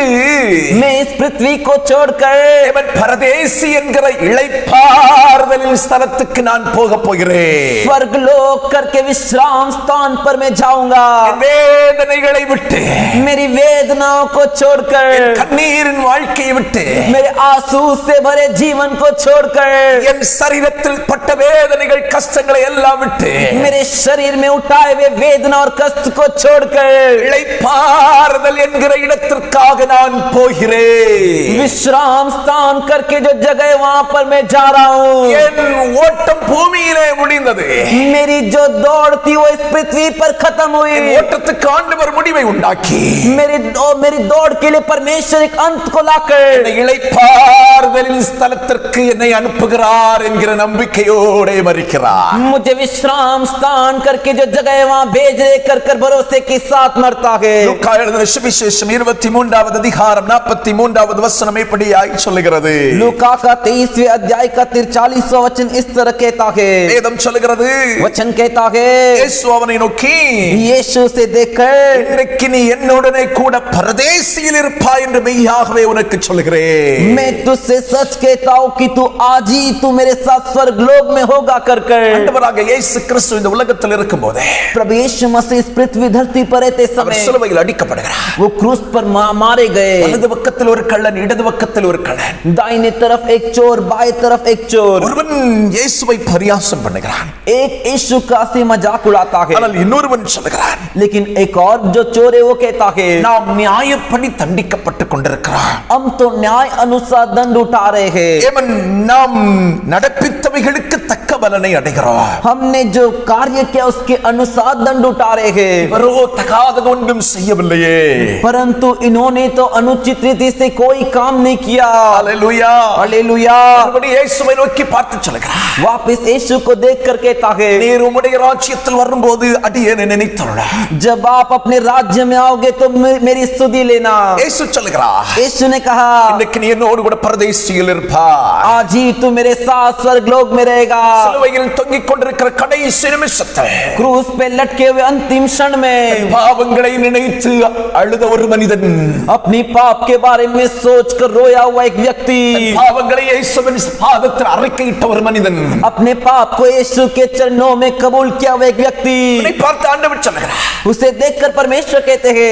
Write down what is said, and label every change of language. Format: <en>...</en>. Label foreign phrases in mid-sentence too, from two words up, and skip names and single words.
<hi>मैं इस पृथ्वी को छोड़कर</hi> <ta>அவன் பரதேசி என்கிற இளைப்பாறுதலின் ஸ்தலத்துக்கு நான் போக போகிறேன்</ta> <hi>स्वर्ग लोक करके विश्राम स्थान पर मैं जाऊंगा</hi> <ta>வேதனைகளை விட்டு</ta> <hi>मेरी वेदनाओं को छोड़कर</hi> <ta>கண்ணீரின் வாழ்க்கையை விட்டு</ta> <hi>मेरे आंसू से भरे जीवन को छोड़कर</hi> <ta>என் சரீரத்தில் பட்ட வேதனைகள் கஷ்டங்களை எல்லாம் விட்டு</ta> <hi>मेरे शरीर में उठाए हुए वेदना और कष्ट को छोड़कर</hi> <ta>இளைப்பாறுதல் என்கிற இடத்திற்காக நான் போகிறேன்</ta> <hi>विश्राम स्थान करके जो जगह वहां पर मैं जा रहा हूँ</hi> <ta>என் ஓட்டம் பூமியிலே முடிந்தது</ta> <hi>मेरी जो दौड़ थी वो इस पृथ्वी पर खत्म हुई</hi> <ta>ஓட்டத்துக்கு ஆண்டவர் முடிவை உண்டாக்கி</ta> <hi>मेरी दौड़ के लिए परमेश्वर एक अंत को लाकर</hi> <ta>என்னை இளைப்பாறுதலின் ஸ்தலத்திற்கு என்னை அனுப்புகிறார் என்கிற நம்பிக்கையோடு மரிக்கிறார்</ta> <hi>मुझे विश्राम स्थान करके जो जगह वहां भेज दे कर भरोसे के साथ मरता है</hi> <ta>லூக்கா எழுதின சுவிசேஷம் 23வது அதிகாரம் 43வது வசனம் இப்படியாய் சொல்லுகிறது</ta> <hi>लूका का 23वें अध्याय का 43वां वचन इस तरह कहता है</hi> <ta>வேதம் வேதம் சொல்லுகிறது.</ta> <hi>वचन कहता है</hi> <ta>இயேசு அவனை நோக்கி,</ta> <hi>यीशु से देखकर</hi> <ta>இன்றைக்கு நீ என்னுடனே கூட பரதேசியில் இருப்பாய் என்று மெய்யாகவே உனக்கு சொல்கிறேன்.</ta> <hi>मैं तुझसे सच कहता हूँ कि तू आज ही तू मेरे साथ स्वर्ग लोक में होगा कर कर।</hi> <ta>ஆண்டவராக இயேசு கிறிஸ்து இந்த உலகத்தில் இருக்கும்போது</ta> <hi>प्रभु यीशु मसीह इस पृथ्वी धरती पर रहते</hi> <ta>அவர்</ta> <hi>समय</hi> <ta>சிலுவையில் அடிக்கப்படுகிறார்.</ta> <hi>वो क्रूस पर मारे गए।</hi> <ta>வலது பக்கத்தில் ஒரு கள்ளன், இடது பக்கத்தில் ஒரு கள்ளன்.</ta> <hi>दाहिने तरफ एक चोर, बाएं तरफ एक चोर।</hi> <ta>ஒருவன் இயேசுவை பரியாசம் பண்ணுகிறான்,</ta> <hi>एक यीशु का से मजाक उड़ाता है,</hi> <ta>ஆனால் இன்னொருவன் சொல்லுகிறான்,</ta> <hi>लेकिन एक और जो चोर है वो कहता है</hi> <ta>நாம் நியாயப்படி தண்டிக்கப்பட்டு கொண்டிருக்கிறோம்.</ta> <hi>हम तो न्याय अनुसार दंड उठा रहे हैं।</hi> <ta>ஏமன் நாம் நடப்பித்தவைகளுக்கு தக்க பலனை அடைகிறோம்.</ta> <hi>हमने जो कार्य किया उसके अनुसार दंड उठा रहे हैं।</hi> <ta>இவரோ தகாதது ஒன்றும் செய்யவில்லையே.</ta> <hi>परंतु इन्होंने तो अनुचित रीति से कोई काम नहीं किया।</hi> <ta>ஹல்லேலூயா,</ta> <hi>हालेलुया।</hi> <ta>மறுபடியும் இயேசுவை நோக்கி பார்த்து சொல்லுகிறார்,</ta> <hi>वापस यीशु को देखकर कहता है</hi> <ta>நீர் உம்முடைய ராஜ்யத்தில் வரும்போது அடியேனை நினைத்தருள.</ta> <hi>जब आप अपने राज्य में आओगे तो मेरी स्तुति लेना।</hi> <ta>இயேசு சொல்லுகிறார்,</ta> <hi>यीशु ने कहा</hi> <ta>இன்னைக்கு நீ என்னோடு கூட பரதேசியில் இருப்பாய்.</ta> <hi>आज ही तू मेरे साथ स्वर्ग लोक में रहेगा।</hi> <ta>சிலுவையில் தொங்கிக் கொண்டிருக்கிற கடைசி நிமிஷத்தில்</ta> <hi>क्रूस पे लटके हुए अंतिम क्षण में</hi> <ta>பாவங்களை நினைத்து அழுத ஒரு மனிதன்,</ta> <hi>अपनी पाप के बारे में सोचकर रोया हुआ एक व्यक्ति,</hi> <ta>பாவங்களை இயேசுவின் பாதத்தில் அறிக்கையிட்ட ஒரு மனிதன்,</ta> <hi>अपने पाप को यीशु के चरणों में कबूल किया हुआ एक व्यक्ति,</hi> <ta>உன்னை பார்த்து ஆண்டவர் சொல்லுகிறார்,</ta> <hi>उसे देखकर परमेश्वर कहते हैं</hi>